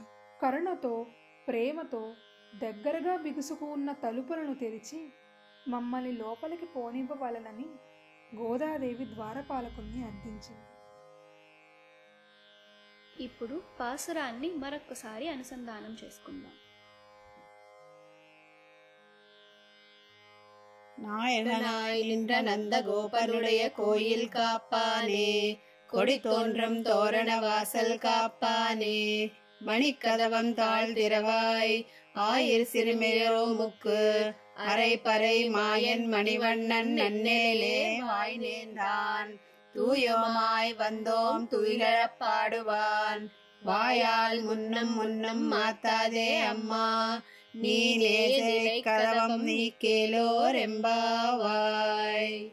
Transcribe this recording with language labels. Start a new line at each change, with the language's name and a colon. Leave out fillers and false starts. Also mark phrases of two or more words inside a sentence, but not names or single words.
Telugu: కరుణతో ప్రేమతో దగ్గరగా బిగుసుకు ఉన్న తలుపులను తెరిచి మమ్మల్ని లోపలికి పోనివ్వవలనని గోదాదేవి ద్వారపాలకుల్ని అర్థించింది. ఇప్పుడు పాసురాన్ని మరొక్కసారి అనుసంధానం చేసుకుందాం.
Tamil: நாயகனாய் நின்ற நந்த கோபனுடைய கோயில் காப்பானே, கொடி தோன்றும் தோரண வாசல் காப்பானே, மணிக்கதவம் தாழ்திரவாய் ஆயிர் சிறுமியரோமுக்கு அரை பறை மாயன் மணிவண்ணன் நன்னேலே வாய் நேர்ந்தான், தூயோமாய் வந்தோம் துயிலழப் பாடுவான், வாயால் முன்னம் முன்னம் மாத்தாதே அம்மா, நீலே கதவம் நீக்கேலோர் எம்பாவாய்.